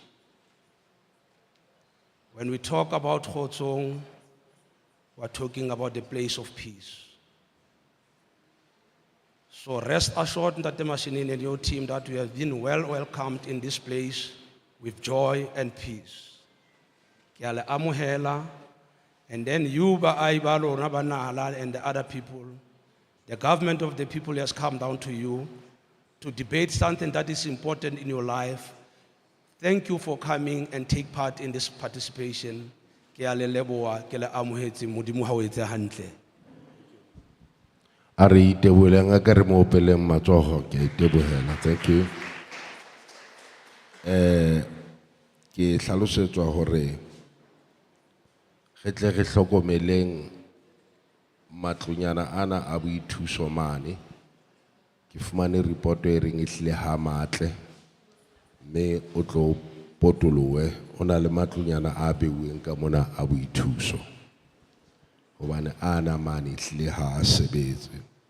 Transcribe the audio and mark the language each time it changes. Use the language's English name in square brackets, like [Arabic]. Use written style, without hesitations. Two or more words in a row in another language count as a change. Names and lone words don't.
[English] When we talk about Hotsong, we're talking about the place of peace. So rest assured, Ntate Mashinini and your team, that we have been well welcomed in this place with joy and peace. [Southern Sotho] Ke a le amohela, [English] and then you [Southern Sotho] baahi ba lona ba Nala [English] and the other people, The government of the people has come down to you to debate something that is important in your life. Thank you for coming and take part in this participation. [Southern Sotho] Ke a le leboha, ke le amohetse, Modimo ha o etse hantle. A re itebohela nga ka re mo opeleng matsoho, ke a itebohela. [English] Thank you. [Southern Sotho] Ke hlalosetswa hore re tle re hlokomeleng matlunyana ana a boithuso mane. Ke fumane report e reng ehlile ha matle mme o tlo potolowe ona le matlunyana a beuweng ka mona a boithuso hobane ana mane ehlile ha a sebetse.